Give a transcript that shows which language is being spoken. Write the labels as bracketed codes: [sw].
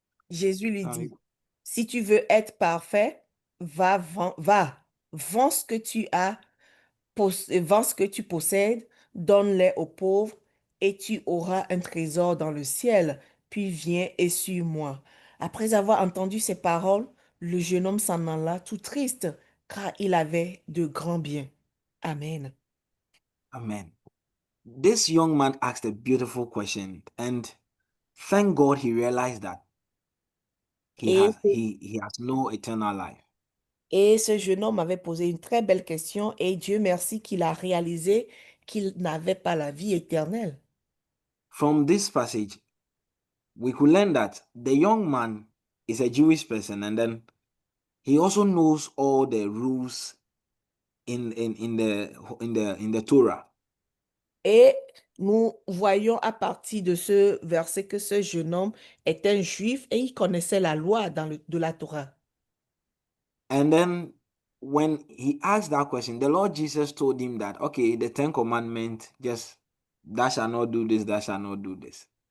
[fr] Jésus lui dit, si tu veux être parfait, va, vends ce que tu as, vends ce que tu possèdes, donne-les aux pauvres, et tu auras un trésor dans le ciel. Puis viens et suis-moi. Après avoir entendu ces paroles, le jeune homme s'en alla tout triste, car il avait de grands biens. Amen. Amen. [en] This young man asked a beautiful question, and thank God he realized that he [fr] Et, [en] has no eternal life. [fr] et ce jeune homme avait posé une très belle question et Dieu merci qu'il a réalisé qu'il n'avait pas la vie éternelle. [en] From this passage, we could learn that the young man is a Jewish person, and then he also knows all the rules in the Torah. [fr] Et nous voyons à partir de ce verset que ce jeune homme est un juif et il connaissait la loi de la Torah. [en] And then when he asked that question, the Lord Jesus told him that, okay, the 10 Commandments, just thou shalt not do this, thou shalt not do this.